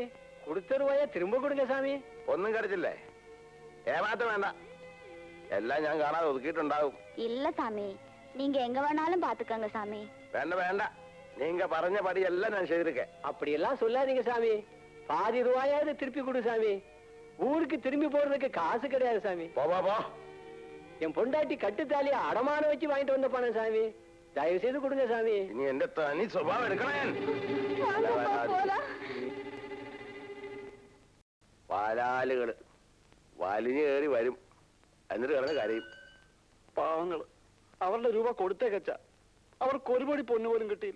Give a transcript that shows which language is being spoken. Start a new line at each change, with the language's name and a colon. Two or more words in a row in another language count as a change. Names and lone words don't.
Tamil: கொடுத்த ரூபாய திரும்ப கொடுங்க சாமி.
Malayalam: ഒന്നും
Tamil: கிடைச்சில்ல. ஏமாத்த வேண்டாம். எல்லாம்
Malayalam: ഞാൻ കാണാതെ ഒതുക്കിയിട്ടുണ്ടാവും.
Tamil: இல்ல சாமி, நீங்க எங்க வேணாலும் பாத்துக்கங்க சாமி.
Malayalam: വേണ്ട വേണ്ട,
Tamil: நீங்க പറഞ്ഞ படி எல்லாம் நான் செய்திருக்கேன். அப்படி எல்லாம் சொல்லாதீங்க சாமி. பாதி ரூபாயாவது திருப்பி கொடு சாமி. ஊருக்கு திரும்பி போறதுக்கு காசு கிடையாது சாமி. போ போ போ. என் பொண்டாட்டி கட்டுத்தாலிய அடமான வச்சு வாங்கிட்டு வந்த பணம் சாமி. தயவு செய்து கொடுங்க சாமி.
Malayalam: ഇനി എന്റെ തനി സ്വഭാവം എടുക്കണം. വാലാലുകള് വലിഞ്ഞു കയറി വരും, എന്നിട്ട് കിടന്ന് കരയും. പാവങ്ങള് അവരുടെ രൂപ കൊടുത്തേക്കച്ച, അവർക്ക് ഒരു പടി പൊന്നു പോലും കിട്ടിയില്ല.